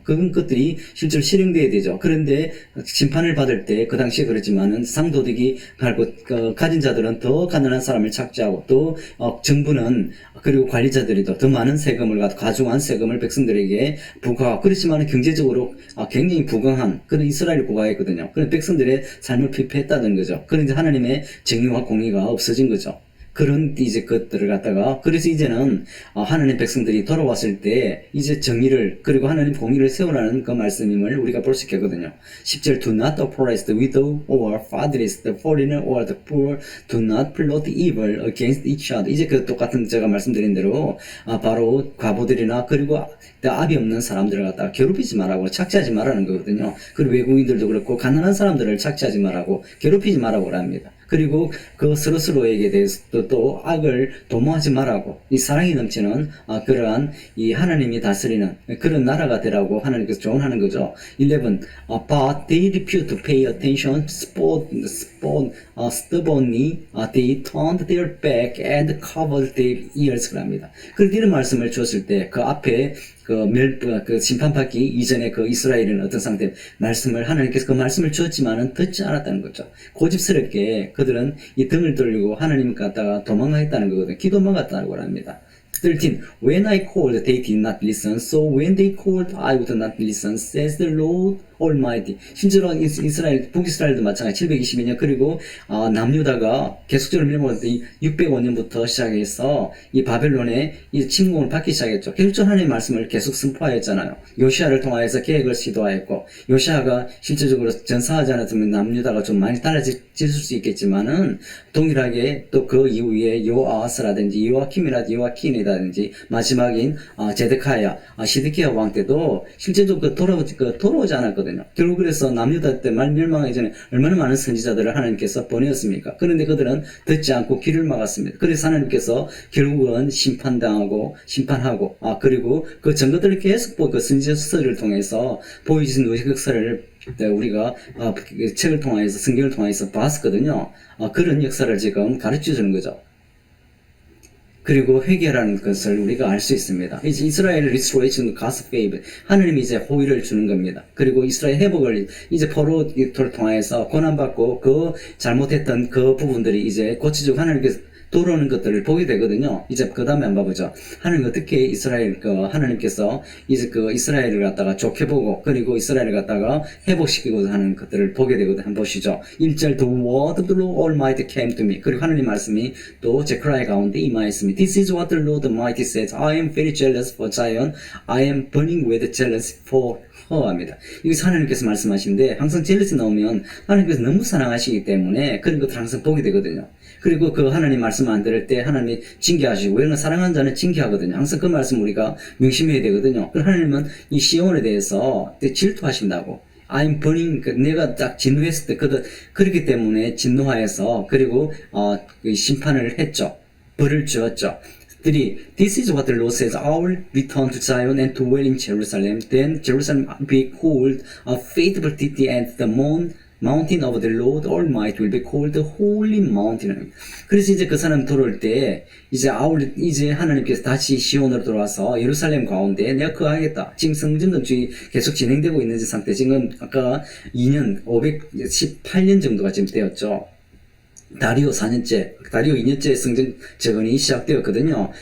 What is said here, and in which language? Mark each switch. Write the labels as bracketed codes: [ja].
[ko] 그런 것들이 실제로 실행돼야 되죠. 그런데 심판을 받을 때 그 당시에 그렇지만은 상도덕이 가진 자들은 더 가난한 사람을 착취하고 또 정부는 그리고 관리자들이 더 많은 세금을 가중한 세금을 백성들에게 부과하고 그렇지만 경제적으로 굉장히 부강한 그런 이스라엘 국가였거든요. 그런 백성들의 삶을 피폐했다는 거죠. 그런데 하나님의 정의와 공의가 없어진 거죠. 그런 이제 것들을 갖다가 그래서 이제는 하나님 백성들이 돌아왔을 때 이제 정의를 그리고 하나님 공의를 세우라는 그 말씀임을 우리가 볼 수 있거든요. 10절 [en] Do not oppress the widow or fatherless, the foreigner or the poor. Do not plot evil against each other. [ko] 이제 그 똑같은 제가 말씀드린 대로 바로 과부들이나 그리고 압이 없는 사람들을 갖다가 괴롭히지 말라고 착취하지 말라는 거거든요. 그리고 외국인들도 그렇고 가난한 사람들을 착취하지 말라고 괴롭히지 말라고 합니다. 그리고 그 서로서로에게 대해서도 또 악을 도모하지 말라고 이 사랑이 넘치는 그러한 이 하나님이 다스리는 그런 나라가 되라고 하나님께서 조언하는 거죠. 11. [en] But they refused to pay attention, stubbornly they turned their back and covered their ears. [ko] 합니다. 그런데 이런 말씀을 주었을 때 그 앞에 그 심판받기 이전에 그 이스라엘은 어떤 상태 말씀을 하나님께서 그 말씀을 주었지만은 듣지 않았다는 거죠. 고집스럽게 그들은 이 등을 돌리고 하나님 갖다가 도망가겠다는 거거든요. 기도망갔다고 합니다. 13. [en] When I called, they did not listen. So when they called, I would not listen, says the Lord Almighty. [ko] 실제로 이스라엘, 북이스라엘도 마찬가지 722년 그리고 남유다가 계속적으로 밀어먹었더니 605년부터 시작해서 이 바벨론에 이 침공을 받기 시작했죠. 계속적으로 하나님의 말씀을 계속 선포하였잖아요. 요시아를 통하여서 계획을 시도하였고 요시아가 실질적으로 전사하지 않았으면 남유다가 좀 많이 달라질 수 있겠지만은 동일하게 또 그 이후에 요아하스라든지 요아킨이라든지 마지막인 제데카야, 시드키야 왕 때도 실제적으로 돌아오지 않았거든요. 결국 그래서 남유다 때 멸망하기 전에 얼마나 많은 선지자들을 하나님께서 보내었습니까? 그런데 그들은 듣지 않고 길을 막았습니다. 그래서 하나님께서 결국은 심판하고 그리고 그 증거들을 계속 그 선지서를 통해서 보여주신 역사를 우리가 책을 통해서 성경을 통해서 봤었거든요. 그런 역사를 지금 가르쳐 주는 거죠. 그리고 회개라는 것을 우리가 알 수 있습니다. 이제 [en] 이스라엘 restoration, God's favor. [ko] 하나님이 이제 호의를 주는 겁니다. 그리고 이스라엘 회복을 이제 포로를 통해서 고난받고 그 잘못했던 그 부분들이 이제 고치주고 하나님께서 돌아오는 것들을 보게 되거든요. 이제 그 다음에 한번 봐보죠. 하나님 어떻게 하나님께서 이제 이스라엘을 갖다가 좋게 보고 그리고 이스라엘을 갖다가 회복시키고자 하는 것들을 보게 되거든요. 한번 보시죠. 1절 [en] The word of the Lord Almighty came to me. [ko] 그리고 하나님 말씀이 또 제크라야 가운데 임하였습니다. [en] This is what the Lord Almighty says. I am very jealous for Zion. I am burning with jealousy for [ko] 합니다. 여기서 하나님께서 말씀하시는데 항상 젤러시 나오면 하나님께서 너무 사랑하시기 때문에 그런 것들 항상 보게 되거든요. 그리고 그 하나님 말씀 안 들을 때 하나님이 징계하시고 왜냐면 사랑하는 자는 징계하거든요. 항상 그 말씀 우리가 명심해야 되거든요. 그럼 하나님은 이 시온에 대해서 질투하신다고. [en] I'm burning, [ko] 내가 딱 진노했을 때 그렇기 때문에 진노하여서 그리고 심판을 했죠. 벌을 주었죠. 3. [en] This is what the Lord says. I will return to Zion and dwell in Jerusalem. Then Jerusalem will be called a faithful city, and the mountain of the Lord Almighty will be called the Holy Mountain. [ko] 그래서 이제 그 사람 돌아올 때 이제 하나님께서 다시 시온으로 돌아와서 예루살렘 가운데 내가 거하겠다. 지금 성전 건축이 계속 진행되고 있는 상태. 지금 아까 518년 정도가 지금 되었죠. 다리오 2년째 성전 재건이 시작되었거든요.